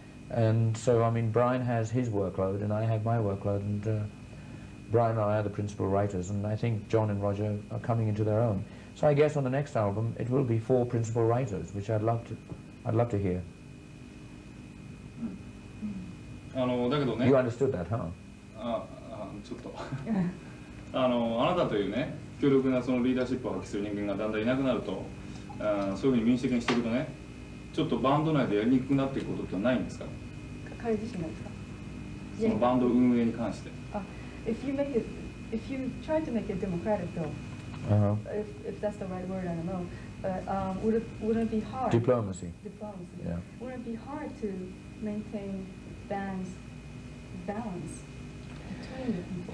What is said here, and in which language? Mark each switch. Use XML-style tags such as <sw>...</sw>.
<en>And so, I mean, Brian has his workload and I have my workload, and Brian and I are the principal writers, and I think John and Roger are coming into their own. So I guess on the next album it will be 4 principal writers, which I'd love to hear.</en> <ja>だけどね。</ja> <en>You understood that, huh?</en> <ja>ちょっとあなたというね、強力なそのリーダーシップを発揮する人間がだんだんいなくなると、そういうふうに民主的にしていくとね、ちょっとバンド内でやりにくくなっていくことってないんですか？彼自身がですか？そのバンド運営に関して。</ja> <en>If you try to make it democratic though, if that's the right word, I don't know, but wouldn't it be hard? Diplomacy. Yeah. Wouldn't it be hard to maintain band's balance between the people?</en>